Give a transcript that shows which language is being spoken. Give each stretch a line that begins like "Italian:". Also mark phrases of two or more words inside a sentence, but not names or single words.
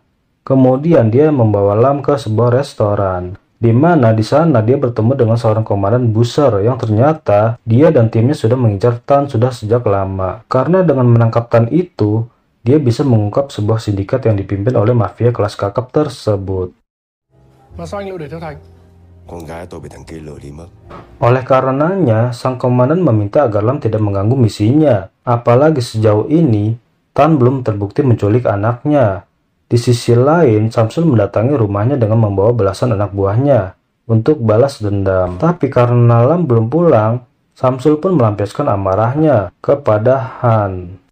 Indonesian: Kemudian dia membawa Lam ke sebuah restoran, di mana di sana dia bertemu dengan seorang komandan Buser yang ternyata dia dan timnya sudah mengincar Tan sudah sejak lama. Karena dengan menangkap Tan itu, dia bisa mengungkap sebuah sindikat yang dipimpin oleh mafia kelas kakap tersebut.
Vietnamese: Mà sao anh lại để theo Thành? Con gái tôi bị thằng kia lừa đi mất.
Indonesian: Oleh karenanya, sang komandan meminta agar Lam tidak mengganggu misinya. Apalagi sejauh ini, Tan belum terbukti menculik anaknya. Di sisi lain, Samsul mendatangi rumahnya dengan membawa belasan anak buahnya untuk balas dendam. Tapi karena Lam belum pulang, Samsul pun melampiaskan amarahnya kepada Han.